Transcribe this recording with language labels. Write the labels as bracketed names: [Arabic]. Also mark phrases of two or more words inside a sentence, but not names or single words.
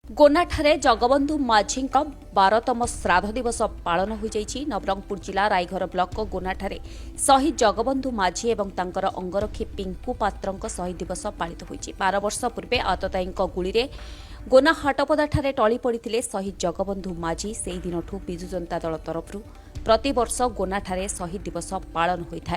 [Odia] ଗୋନାଠାରେ ଜଗବନ୍ଧୁ ମାଝୀ 12ତମ ଶ୍ରାଦ୍ଧ ଦିବସ ପାଳନ ହୋ ଯାଇଛି। ନବରଙ୍ଗପୁର ଜିଲ୍ଲା ରାୟଘର ବ୍ଲକ ଗୋନାଠାରେ ଶହୀଦ ଜଗବନ୍ଧୁ ମାଝୀ ଏବଂ ତାଙ୍କର ଅଙ୍ଗରକ୍ଷୀ ପିଙ୍କୁ ପାତ୍ରଙ୍କ ଶହୀଦ ଦିବସ ପାଳିତ ହୋଇଛି। 12 ବର୍ଷ ପୂର୍ବେ ଆତତାୟୀଙ୍କ ଗୁଳିରେ ଗୋନା ହାଟପଦାଠାରେ ଟଳି ପଡ଼ିଥିଲେ ଶହୀଦ ଜଗବନ୍ଧୁ ମାଝୀ। ସେହି ଦିନଠୁ ବିଜୁ ଜନତା ଦଳ ତରଫରୁ ପ୍ରତିବର୍ଷ ଗୋନାଠାରେ ଶହୀଦ ଦିବସ ପାଳନ ହୋଇଥାଏ।